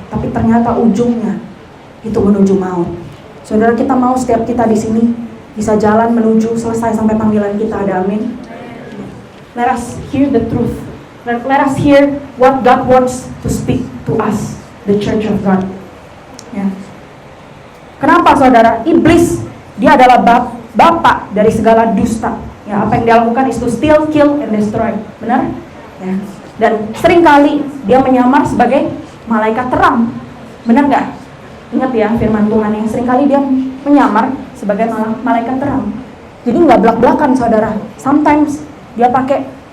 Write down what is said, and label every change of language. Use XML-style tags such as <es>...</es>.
<id>Tapi ternyata ujungnya itu menuju maut. Saudara, kita mau setiap kita di sini bisa jalan menuju selesai sampai panggilan kita. Ada amin.</id> <en>Let us hear the truth. Let us hear what God wants to speak to us, the Church of God.</en> <id>Ya. Kenapa, saudara? Iblis, dia adalah bapak dari segala dusta. Ya, apa yang dia lakukan</id> <en>is to steal, kill, and destroy.</en> <id>Benar? Ya. Dan seringkali dia menyamar sebagai malaikat terang. Benar nggak? Ingat ya firman Tuhan yang seringkali dia menyamar sebagai malaikat terang. Jadi nggak belak-belakan, saudara. Sometimes dia pakai</id>